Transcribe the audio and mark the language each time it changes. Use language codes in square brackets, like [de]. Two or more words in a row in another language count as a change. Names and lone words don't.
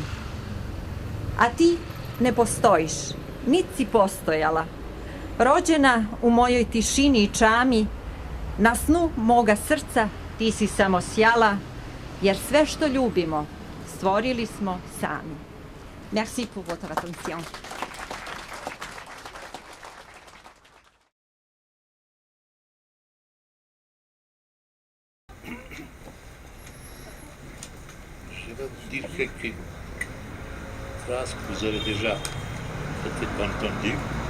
[sr] A ti ne postojiš, nit si postojala. Rođena u mojoj tišini i čami, na snu moga srca ti si samo sjala, jer sve što ljubimo stvorili smo sami. [fr] Merci pour votre attention. Je vais vous dire quelques phrases que vous avez déjà peut-être entendues.